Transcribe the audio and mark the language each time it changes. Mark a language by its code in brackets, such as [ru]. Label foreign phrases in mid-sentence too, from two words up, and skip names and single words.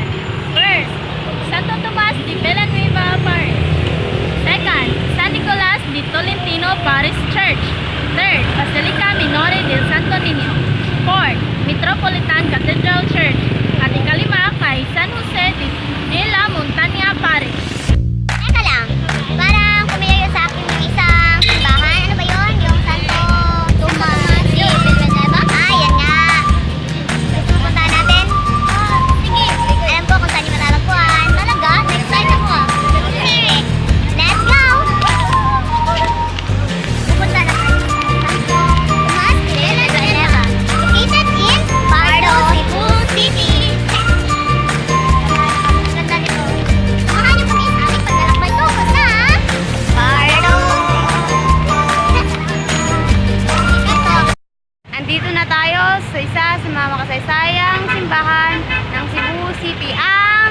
[en] First, Santo Tomas de Villanueva Parish. Second, San Nicolas de Tolentino Parish Church. Third, Basilica Minore del Santo Niño. Fourth, Metropolitan Cathedral Church. [tl] At ikalima kay San Jose de la Montaña Parish. Teka lang, parang kumilayo sa akin yung isang simbahan. Ano ba yun? Yung Santo Tomas de Villanueva? Yan nga. Gusto mo puntahan natin? Sige. Alam ko kung saan yung matatagpuan. Talaga? [en] Next time [tl] ako. Sige. [en] Let's go! [tl] Pupunta na tayo sa Santo Tomas de Villanueva. [en] Located in Pardo, Cebu City. [tl] Ganda nito. Samahan niyo kami sa aming paglalakbay tungo sa Pardo. Andito na tayo sa isa sa mga makasaysayang simbahan ng Cebu City, ang